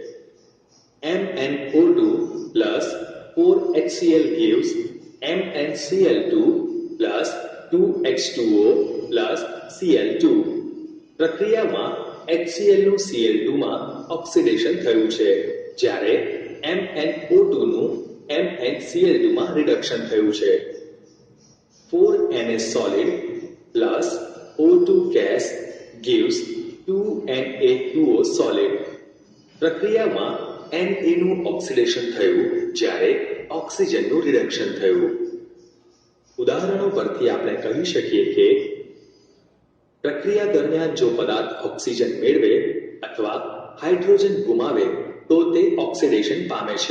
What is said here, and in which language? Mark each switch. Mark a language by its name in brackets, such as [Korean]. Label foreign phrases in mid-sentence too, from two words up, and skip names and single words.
[English] MnO2 plus 4HCl gives MnCl2 plus 2H2O plus Cl2. [Gujarati] પ્રક્રિયામાં HCl નું Cl2 માં ઓક્સિડેશન થયું છે જ્યારે MnO2 નું MnCl2 માં રિડક્શન થયું છે. [English] 4Na solid plus O2 gas gives 2Na2O solid. [Gujarati] પ્રક્રિયામાં Na નું ઓક્સિડેશન થયું જ્યારે ઓક્સિજનનું રિડક્શન થયું. ઉદાહરણો પરથી આપણે કહી શકીએ કે પ્રક્રિયા દરમિયાન જો પદાર્થ ઓક્સિજન મેળવે અથવા હાઇડ્રોજન ગુમાવે તો તે ઓક્સિડેશન પામે છે.